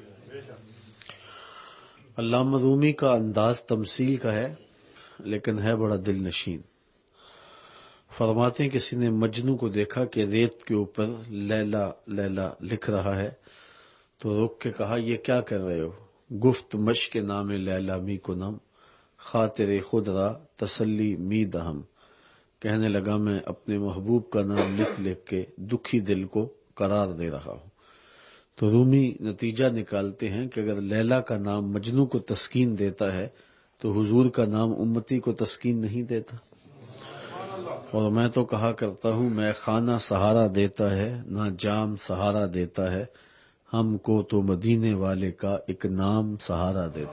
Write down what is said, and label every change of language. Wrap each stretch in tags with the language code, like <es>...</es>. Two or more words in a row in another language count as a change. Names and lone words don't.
<ur>علامہ رومی کا انداز تمثیل کا ہے، لیکن ہے بڑا دل نشین۔ فرماتے ہیں کسی نے مجنوں کو دیکھا کہ ریت کے اوپر لیلا لیلا لکھ رہا ہے، تو رک کے کہا یہ کیا کر رہے ہو؟</ur> <fa>گفت مشق نام لیلا می کنم، خاطر خود را تسلی می دہم۔</fa> <ur>کہنے لگا میں اپنے محبوب کا نام لکھ لکھ کے دکھی دل کو قرار دے رہا ہوں۔ تو رومی نتیجہ نکالتے ہیں کہ اگر لیلا کا نام مجنوں کو تسکین دیتا ہے تو حضور کا نام امتی کو تسکین نہیں دیتا۔ اور میں تو کہا کرتا ہوں، میں خانہ سہارا دیتا ہے نہ جام سہارا دیتا ہے، ہم کو تو مدینے والے کا ایک نام سہارا دیتا۔</ur>